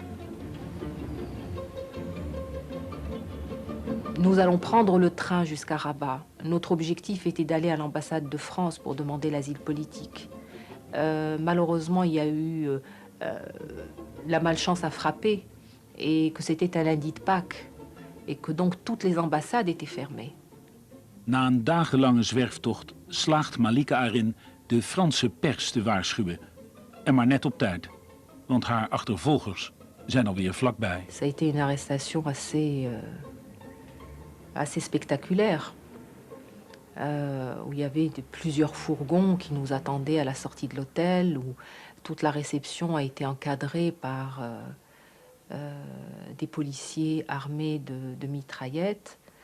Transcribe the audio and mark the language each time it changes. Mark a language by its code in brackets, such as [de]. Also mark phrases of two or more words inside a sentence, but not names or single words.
[fr] Nous allons prendre le train jusqu'à Rabat. Notre objectif était d'aller à l'ambassade de France pour demander l'asile politique. Malheureusement, il y a eu la malchance à frapper et que c'était un lundi de Pâques et que donc toutes les ambassades étaient fermées. [nl] Na een dagenlange zwerftocht slaagt Malika erin de Franse pers te waarschuwen. En maar net op tijd, want haar achtervolgers zijn alweer vlakbij. [fr] Ça a été une arrestation assez spectaculaire, où il y avait plusieurs fourgons qui nous attendaient à la sortie de l'hôtel, où toute la réception a été encadrée par des policiers armés de mitraillettes.